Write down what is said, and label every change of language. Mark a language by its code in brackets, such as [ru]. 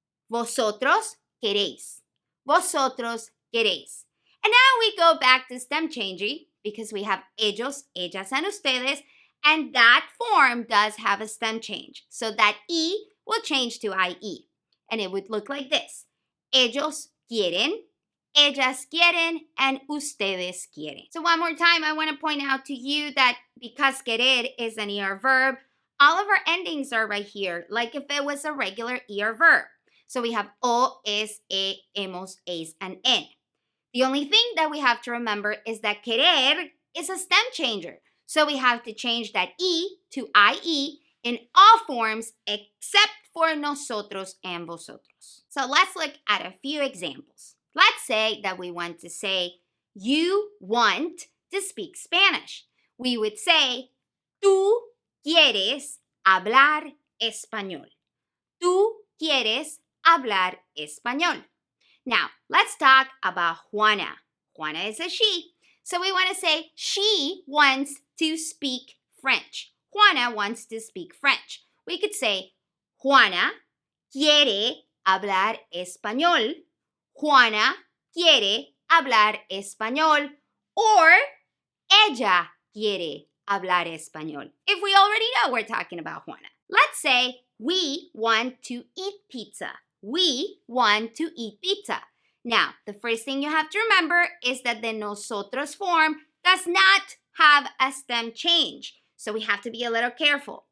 [es] Vosotros queréis. Vosotros queréis. [en] And now we go back to stem changing because we have ellos, ellas, and ustedes, and that form does have a stem change. So that E will change to IE. And it would look like this. [es] Ellos quieren, ellas quieren, and ustedes quieren. [en] So one more time, I want to point out to you that because querer is an ER verb, all of our endings are right here, like if it was a regular ER verb. So we have o, es, hemos, es, and en. The only thing that we have to remember is that querer is a stem changer. So we have to change that E to IE in all forms except for nosotros and vosotros. So let's look at a few examples. Let's say that we want to say, you want to speak Spanish. We would say, [es] tú quieres hablar español. Tú quieres hablar español. [en] Now, let's talk about Juana. Juana is a she. So we want to say, she wants to speak French. Juana wants to speak French. We could say, [es] Juana quiere hablar español. Juana quiere hablar español. Or ella quiere hablar español. [en] If we already know we're talking about Juana. Let's say we want to eat pizza. We want to eat pizza. Now, the first thing you have to remember is that the nosotros form does not have a stem change. So we have to be a little careful.